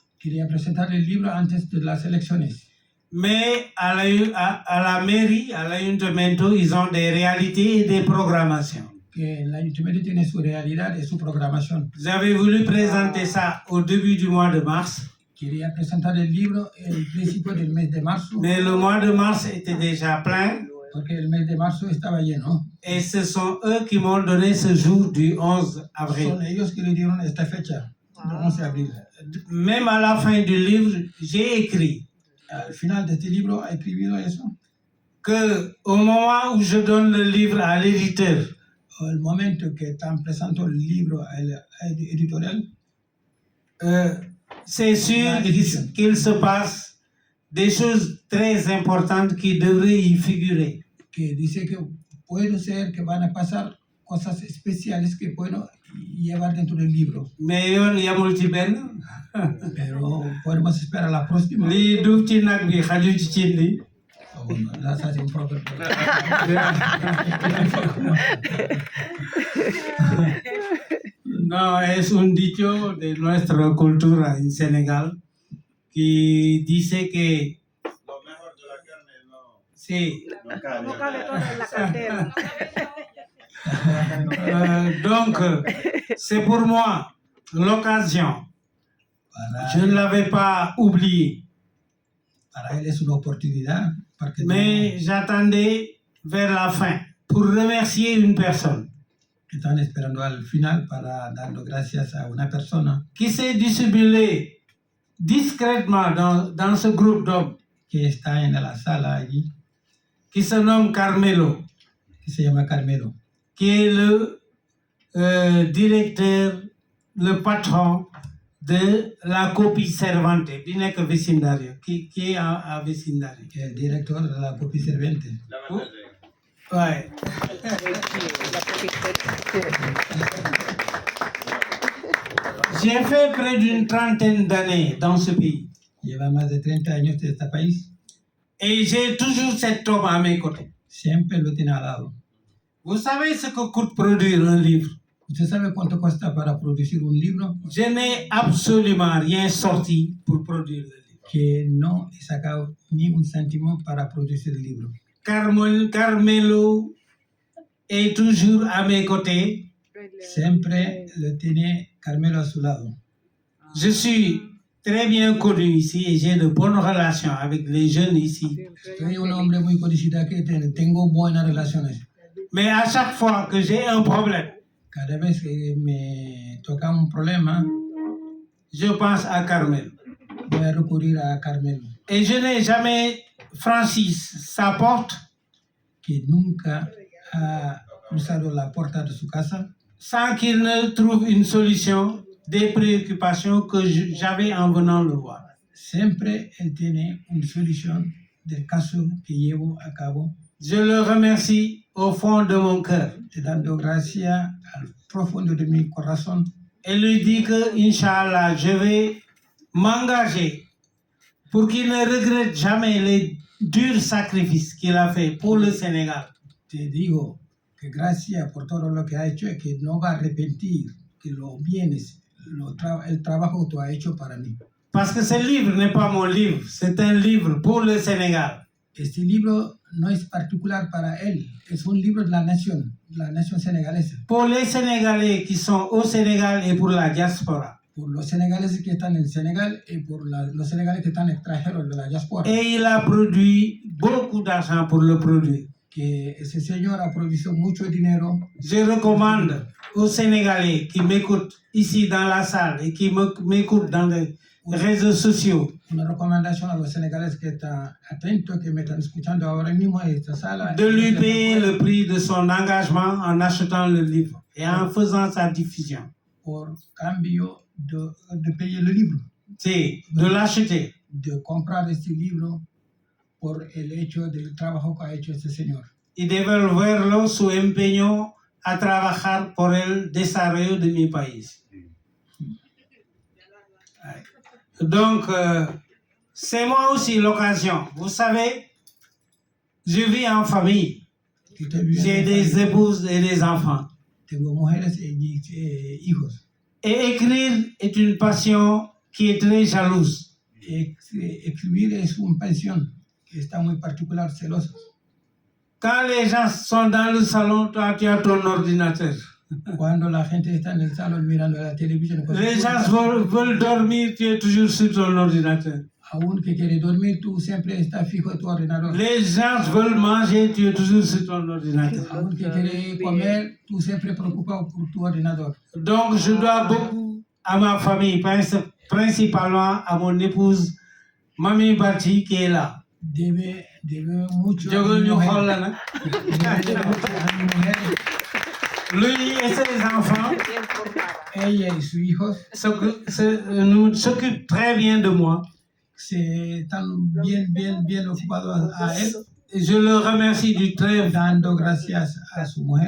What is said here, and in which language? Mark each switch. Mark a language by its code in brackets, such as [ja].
[es] Quería presentar el libro antes de las elecciones. [fr] Mais à la mairie, à l'ayuntamiento, ils ont des réalités et des programmations. [es] Que el ayuntamiento tiene su realidad y su programación. [fr] J'avais voulu présenter ça au début du mois de mars. [es] Quería presentar el libro el principio del mes de marzo, [fr] Mais le mois de mars était déjà plein. [es] porque el mes de marzo estaba lleno. [fr] Et ce sont eux qui m'ont donné ce jour du 11 avril. [es] Son ellos que le dieron esta fecha, el 11 de abril. [fr] Même à la fin du livre, j'ai écrit [es] Al final de este libro ha escrito eso. [fr] que au moment où je donne le livre à l'éditeur, [es] El momento que están presentando el libro al editorial, [fr] c'est sûr qu'il se passe des choses très importantes qui devraient y figurer. [es] que dice que puede ser que van a pasar cosas especiales que puedo llevar dentro del libro. [wo] Mais yoon yamul ci benn. [es] Pero podemos esperar la próxima. [wo] lii duuf ci nag bi xaju ci cin li. [es] Bueno, ya se hace un problema. No, es un dicho de nuestra cultura en Senegal que dice que Lo mejor de la carne no, sí. no cabe. No cabe todo en la cartera. [fr] Donc, c'est pour moi l'occasion. Je ne l'avais pas oublié, [es] Para él es una oportunidad. Porque [fr] mais j'attendais vers la fin pour remercier une personne [es] están esperando al final para darle gracias a una persona [fr] qui s'est dissimulée discrètement dans ce groupe d'hommes [es] que está en la sala allí, [fr] qui se nomme Carmelo, [es] que se llama Carmelo, [fr] qui est le directeur, le patron de la copie Cervantes, [wo] bi nekk [fr] vecindario, qui est à vecindario. [es] que es el director de la Copia Servente. [fr] Ouais. J'ai fait près d'une trentaine d'années dans ce pays [es] Lleva más de 30 años de este país. [fr] et j'ai toujours cet homme à mes côtés. [es] Siempre lo tiene al lado. [fr] Vous savez ce que coûte produire un livre? [es] ¿Usted sabe cuánto cuesta para producir un libro? [fr] Je n'ai absolument rien sorti pour produire le livre. [es] Que no he sacado ni un céntimo para producir el libro. [fr] Carmelo est toujours à mes côtés. [es] Siempre lo tiene Carmelo a su lado. [fr] Je suis très bien connu ici et j'ai de bonnes relations avec les jeunes ici. [es] Soy un hombre muy conocido que tengo buenas relaciones. [fr] Mais à chaque fois que j'ai un problème, [es] Cada vez que me toca un problema, [fr] je pense à Carmelo. [es] voy a recurrir a Carmelo, [fr] Et je n'ai jamais franchi sa porte [es] que nunca ha cruzado la puerta de su casa [fr] sans qu'il ne trouve une solution des préoccupations que j'avais en venant le voir. [es] Siempre él tiene una solución del caso que llevo a cabo, [fr] Je le remercie au fond de mon cœur [es] te dando gracias al profundo de mi corazón [fr] et lui dis que, Inch'Allah, je vais m'engager pour qu'il ne regrette jamais les durs sacrifices qu'il a fait pour le Sénégal. [es] te digo que gracias por todo lo que ha hecho y que no va a arrepentir que los bienes, el trabajo que tú has hecho para mí. [fr] Parce que ce livre n'est pas mon livre, c'est un livre pour le Sénégal. [es] Este libro no es particular para él, es un libro de la nación senegalesa, [fr] Pour les Sénégalais qui sont au Sénégal et pour la diaspora. [es] por los senegaleses que están en Senegal y por los senegaleses que están extranjeros de la diáspora, [fr] Et il a produit beaucoup d'argent pour le produire. [es] que ese señor ha provisto mucho dinero. [fr] Je recommande aux Sénégalais qui m'écoutent ici dans la salle et qui m'écoutent dans les réseaux sociaux [es] Una recomendación a los senegaleses que están atentos, que me están escuchando ahora mismo en esta sala. [fr] de lui payer le prix de son engagement en achetant le livre et en faisant sa diffusion. [es] Por cambio de payer el libro, [fr] C'est de l'acheter. [es] de comprar este libro por el hecho del trabajo que ha hecho este señor. Y devolverlo su empeño a trabajar por el desarrollo de mi país. [fr] Donc, c'est moi aussi l'occasion. Vous savez, je vis en famille. J'ai des épouses et des enfants. [es] Tengo mujeres y hijos. [fr] Et écrire est une passion qui est très jalouse. [es] Escribir es una pasión que está muy particular, celosa. [fr] Quand les gens sont dans le salon, toi, tu as ton ordinateur. [es] Cuando la gente está en el salón mirando la televisión, [fr] Les gens veulent dormir, tu es toujours sur ton ordinateur. [es] aún que quiere dormir, tú siempre estás fijo en tu ordenador. [fr] Les gens veulent manger, tu es toujours sur ton ordinateur. [es] Aún que quiere comer, tú siempre preocupado por tu ordenador. [fr] Donc, je dois beaucoup à ma famille, principalement à mon épouse, Mami Bati, qui est là. [es] Debe mucho Yo a mi [wo] ñu [es] mujer. [wo] xool la nag. [es] Debe mucho a mi mujer. [fr] Lui et ses enfants [es] Ella y sus hijos [fr] s'occupent très bien de moi. [es] están bien ocupados a él, [fr] Je le remercie [es] dando gracias a su mujer.